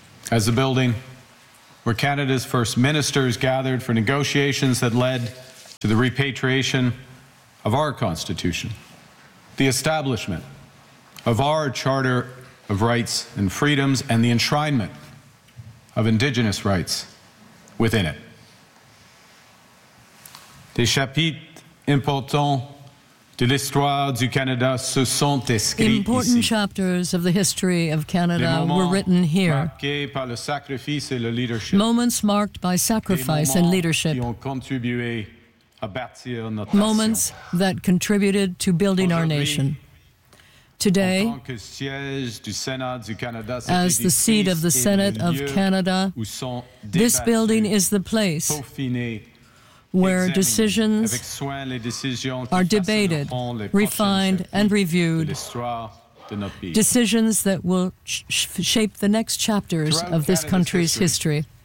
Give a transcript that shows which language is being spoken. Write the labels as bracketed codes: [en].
[en] As the building where Canada's first ministers gathered for negotiations that led to the repatriation of our Constitution, the establishment of our Charter of Rights and Freedoms, and the enshrinement of Indigenous rights within it. [fr] Des chapitres importants de l'histoire du Canada se sont écrits ici. [en] Important chapters of the history of Canada were written here. [fr] Par le sacrifice et le leadership. [en] Moments marked by sacrifice and leadership. [fr] Qui ont contribué à bâtir notre nation. [en] Moments that contributed to building our nation. Today, [fr] en tant que siège du Sénat du Canada, [en] as the seat of the Senate of Canada, this building is the place where decisions are debated, refined, and reviewed. Decisions that will shape the next chapters of this country's history.